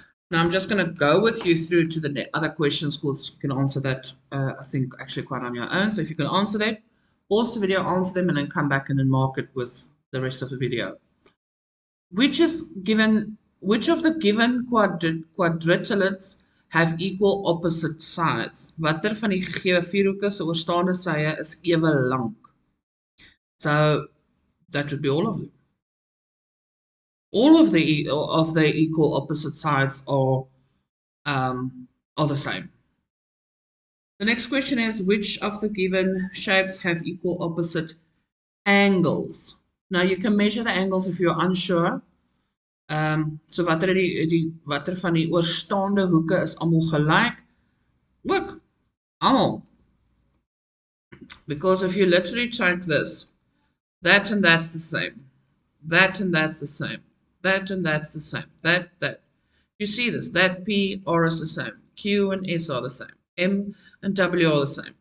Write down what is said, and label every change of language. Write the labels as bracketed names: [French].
[English] Now I'm just going to go with you through to the other questions because you can answer that, I think, actually quite on your own. So if you can answer that, pause the video, answer them, and then come back and then mark it with the rest of the video. Which of the given quadrilaterals have equal opposite sides? [Afrikaans] Watter van die gegee vierhoeke se oorstaande sye is ewe lank? [English] So that would be all of them. All of the equal opposite sides are the same. The next question is which of the given shapes have equal opposite angles? Now you can measure the angles if you're unsure. [Afrikaans] So watter van die oorstaande hoeke is almal gelyk? Ook almal. [English] Because if you literally take this, that and that's the same. That and that's the same. That and that's the same. That. You see this. That P, R is the same. Q and S are the same. M and W are the same.